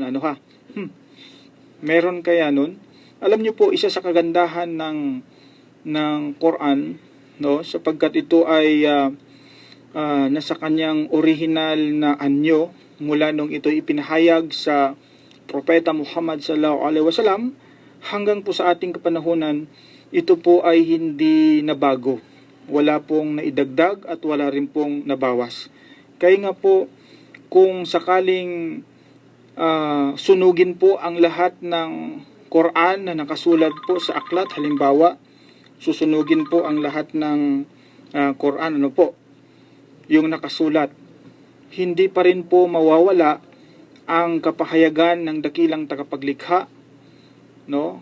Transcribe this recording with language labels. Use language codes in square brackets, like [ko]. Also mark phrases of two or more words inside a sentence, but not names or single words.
[tl] Meron kaya nun? Alam niyo po, isa sa kagandahan ng Quran, sapagkat ito ay nasa kanyang original na anyo mula nung ito ipinahayag sa Propeta Muhammad [ar] صلى الله عليه وسلم [tl] hanggang po sa ating kapanahunan, ito po ay hindi nabago. Wala pong naidagdag at wala rin pong nabawas. Kaya nga po, kung sakaling sunugin po ang lahat ng Quran na nakasulat po sa aklat, halimbawa, susunugin po ang lahat ng Quran, ano po, yung nakasulat, hindi pa rin po mawawala ang kapahayagan ng dakilang tagapaglikha, no?